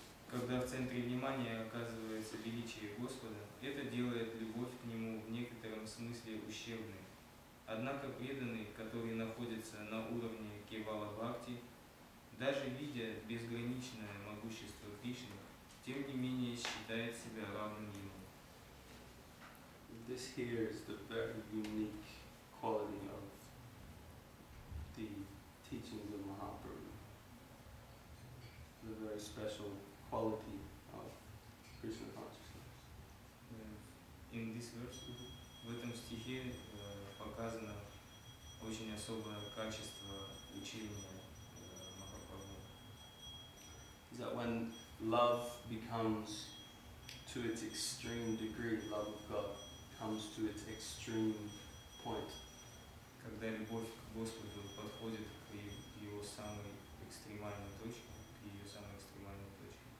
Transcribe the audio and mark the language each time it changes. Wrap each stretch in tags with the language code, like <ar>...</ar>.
<ru>Когда в центре внимания оказывается величие Господа, это делает любовь к Нему в некотором смысле ущербной. Однако преданный, который находится на уровне Кевала Бхакти, даже видя безграничное могущество Кришны, тем не менее считает себя равным Ему.</ru> <en>This here is the very unique quality of the teachings of Mahaprabhu. The very special quality of Krishna consciousness. In this verse,</en> <ru>в этом стихе показано очень особое качество учения Махапрабху.</ru> <en>Is that when love becomes to its extreme degree, love of God comes to its extreme point.</en> <ru>Когда любовь к Господу подходит к Его самой экстремальной точке, к ее самой экстремальной точке,</ru>